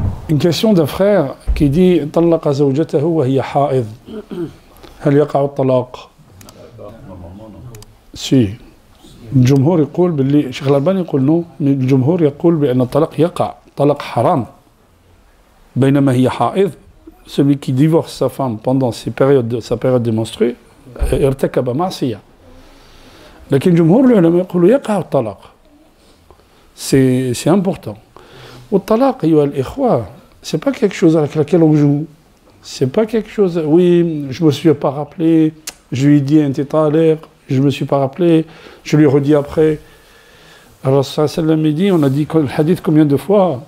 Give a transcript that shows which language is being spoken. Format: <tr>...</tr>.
<fr>Une question d'un frère qui dit</fr> <ar>طلق زوجته وهي حائض هل يقع الطلاق؟</ar> <fr>Si.</fr> <ar>الجمهور يقول باللي شيخ الألباني يقول نو، الجمهور يقول بأن الطلاق يقع، طلاق حرام. بينما هي حائض،</ar> <fr>celui qui divorce sa femme pendant sa période de menstruée</fr> <ar>ارتكب معصية. لكن جمهور العلماء يقولوا يقع الطلاق.</ar> <fr>C'est important.</fr> <ar>والطلاق أيها الإخوة</ar> <fr>c'est pas quelque chose avec laquelle on joue. C'est pas quelque chose. Oui, je me suis pas rappelé. Je lui ai dit un tétat à l'air. Je me suis pas rappelé. Je lui ai redit après. Alors sallam dit, on a dit le hadith combien de fois?</fr>